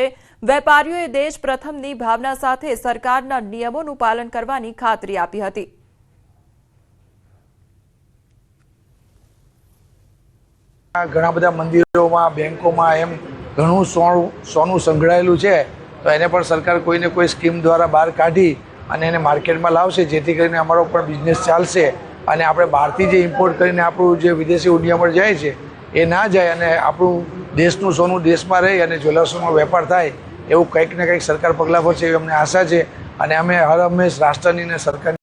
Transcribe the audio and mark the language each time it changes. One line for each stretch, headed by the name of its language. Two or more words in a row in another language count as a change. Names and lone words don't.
Gujarati: વેપારીઓએ દેશ પ્રથમની ભાવના સાથે સરકારના નિયમોનું પાલન કરવાની ખાતરી આપી હતી। ઘણા બધા
Hindi: मंदिरों बैंकों में
Gujarati: એમ ઘણું સોનું સંગ્રહાયેલું છે તો એને પણ સરકાર કોઈ ને કોઈ સ્કીમ દ્વારા બહાર કાઢી અને એને માર્કેટ મેં લાવશે જેથી કરીને અમારો પણ બિઝનેસ ચાલશે અને આપણે બહારથી જે ઇમ્પોર્ટ કરીને આપણું જે વિદેશી ઉદ્યમો જાય છે એ ના જાય અને આપણું દેશનું સોનું દેશમાં રહી અને જ્વેલર્સનો વેપાર થાય એવું કંઈક ને કંઈક સરકાર પગલાં ભરશે એવી અમને આશા છે અને અમે હર હમેશ રાષ્ટ્રની ને સરકાર